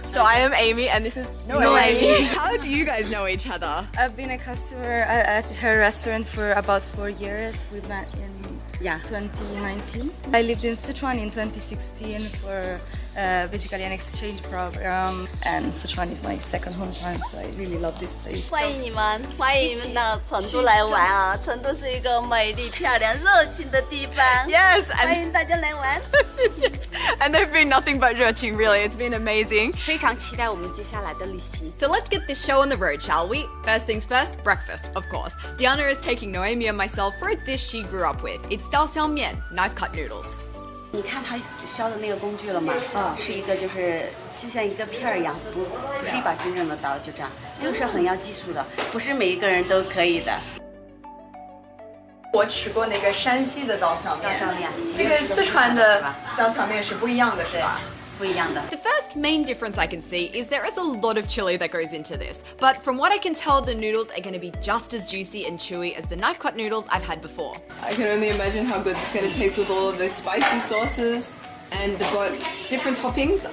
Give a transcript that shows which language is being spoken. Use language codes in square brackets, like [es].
[en] So I am Amy and this is No Amy. How do you guys know each other? I've been a customer at her restaurant for about 4 years. We met in 2019. I lived in Sichuan in 2016 for basically an exchange program, and Sichuan is my second hometown, so I really love this place. [zh] 欢迎你们到成都来玩啊！成都是一个美丽、漂亮、热情的地方。 [en] Yes, [zh] 欢迎大家来玩。 [en] And they've been nothing but [zh] 热情, [en] really. It's been amazing. [zh] 非常期待我们接下来的旅行。 [en] So let's get this show on the road, shall we? First things first, breakfast, of course. Diana is taking Noemi and myself for a dish she grew up with. It's 刀削面, knife-cut noodles. [zh] 你看它削的那个工具了吗？是一个就是就像一个片儿一样，不是一把真正的刀，就这样。这个是很要技术的，不是每一个人都可以的。我吃过那个山西的刀削面，刀削面，这个四川的刀削面是不一样的，是吧？不一样的。 [en] The first main difference I can see is there is a lot of chili that goes into this, but from what I can tell, the noodles are going to be just as juicy and chewy as the knife-cut noodles I've had before. I can only imagine how good it's going to taste with all of those spicy sauces, and they've got different toppings.